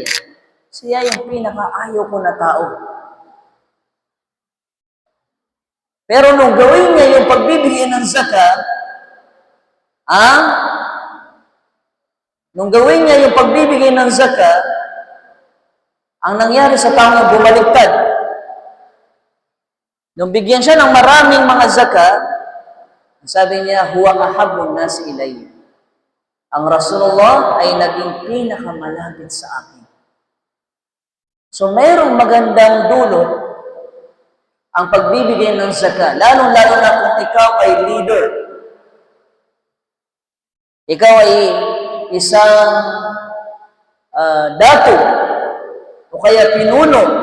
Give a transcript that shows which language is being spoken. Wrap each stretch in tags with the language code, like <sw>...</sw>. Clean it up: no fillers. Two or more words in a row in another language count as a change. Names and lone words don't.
<tl>Siya yung pinakaayaw ko na tao. Pero nung gawin niya yung pagbibigay ng zakat, nung gawin niya yung pagbibigay ng zakat, ang nangyari sa tao na bumaliktad. Nung bigyan siya ng maraming mga zakat, sabi niya,</tl> <ar>هو أحب الناس إلي.</ar> <tl>Ang Rasulullah ay naging pinakamalapit sa akin. So, mayroong magandang dulot ang pagbibigay ng zakat. Lalo-lalo na kung ikaw ay leader. Ikaw ay isang dato o kaya pinuno.</tl>